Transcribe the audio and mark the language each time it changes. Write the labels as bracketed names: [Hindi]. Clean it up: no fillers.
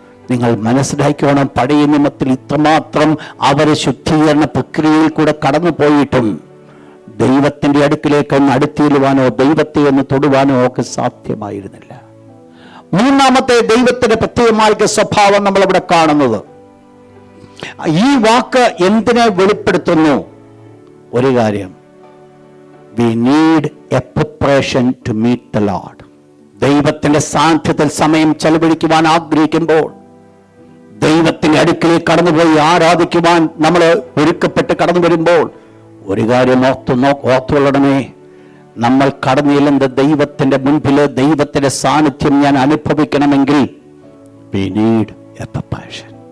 [Malayalam] നിങ്ങൾ മനസ്സിലാക്കണം, പഴയ നിയമത്തിൽ ഇത്രമാത്രം അവരെ ശുദ്ധീകരണ പ്രക്രിയയിൽ കൂടെ കടന്നു പോയിട്ടും ദൈവത്തിന്റെ അടുക്കിലേക്ക് ഒന്ന് അടുത്തിയിടുവാനോ ദൈവത്തെ ഒന്ന് തൊടുവാനോ ഒക്കെ സാധ്യമായിരുന്നില്ല. മൂന്നാമത്തെ ദൈവത്തിന്റെ പ്രത്യേകമായ സ്വഭാവം നമ്മളിവിടെ കാണുന്നത്, ഈ വാക്ക് എന്തിനെ വെളിപ്പെടുത്തുന്നു? ഒരു കാര്യം, [English] we need a preparation to meet the Lord. [Malayalam] ദൈവത്തിന്റെ സാന്നിധ്യത്തിൽ സമയം ചെലവഴിക്കുവാൻ ആഗ്രഹിക്കുമ്പോൾ, ദൈവത്തിന്റെ അടുക്കിലേക്ക് കടന്നുപോയി ആരാധിക്കുവാൻ നമ്മൾ ഒരുക്കപ്പെട്ട് കടന്നു വരുമ്പോൾ ഒരു കാര്യം ഓർത്തുകൊള്ളണമേ, നമ്മൾ കടന്നു ചെല്ലുന്ന ദൈവത്തിന്റെ മുൻപിൽ ദൈവത്തിന്റെ സാന്നിധ്യം ഞാൻ അനുഭവിക്കണമെങ്കിൽ [English] we need a preparation.